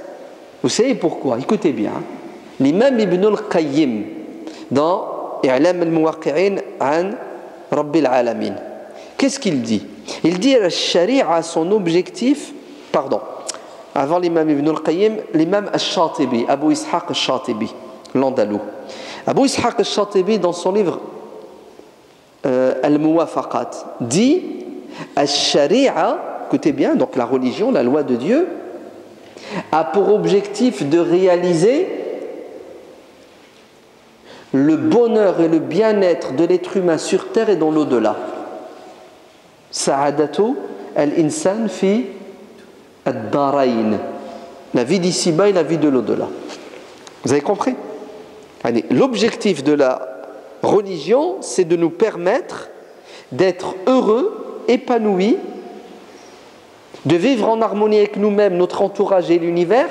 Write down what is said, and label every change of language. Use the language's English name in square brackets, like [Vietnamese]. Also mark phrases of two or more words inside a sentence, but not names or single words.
[French] Vous savez pourquoi? Écoutez bien. L'imam Ibn al-Qayyim, dans I'lam al-Muwaqqi'in an Rabbil Alamin, qu'est-ce qu'il dit? Il dit que la charia a son objectif, pardon, avant l'imam Ibn al-Qayyim, l'imam al-Shatibi, Abu Ishaq al-Shatibi, l'Andalou. Abu Ishaq al-Shatibi, dans son livre Al-Muwafaqat, dit al-Sharia, écoutez bien, donc la religion, la loi de Dieu, a pour objectif de réaliser le bonheur et le bien-être de l'être humain sur terre et dans l'au-delà. [Arabic] سعادة الإنسان في الدارين, [French] la vie d'ici-bas et la vie de l'au-delà. Vous avez compris? Allez, l'objectif de la religion, c'est de nous permettre d'être heureux, épanouis, de vivre en harmonie avec nous-mêmes, notre entourage et l'univers.